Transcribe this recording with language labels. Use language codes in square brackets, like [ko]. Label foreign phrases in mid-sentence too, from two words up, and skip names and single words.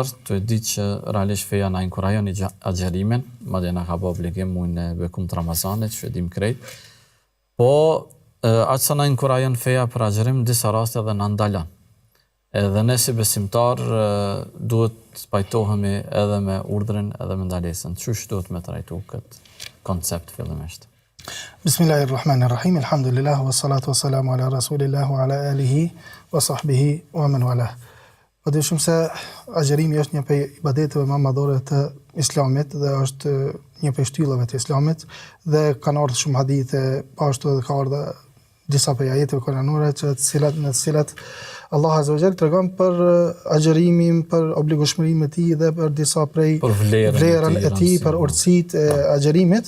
[sq] Tu e di që realisht feja na inkurajon agjerimin, madje na ka bë obligim muajin e bekuar të Ramazanit, që e dim krejt. Po aq sa na inkurajon feja për agjerim, në disa raste edhe na ndalon. Edhe ne si besimtar duhet të pajtohemi edhe me urdhrin edhe me ndalesën. Çush duhet me trajtu këtë koncept fillimisht? [ar] بسم الله الرحمن الرحيم الحمد لله والصلاة والسلام على رسول الله وعلى آله وصحبه ومن والاه. [sq] Po dyshim se agjerimi është një prej ibadeteve më madhore të Islamit dhe është një prej shtyllave të Islamit dhe kanë ardhur shumë hadithe, ashtu edhe ka ardhur disa prej ajeteve kuranore në të cilat Allah [ar] عز وجل [sq] tregon për agjerimin, për obligueshmërinë e tij dhe për disa prej vlerën e tij, për urtësitë e agjerimit.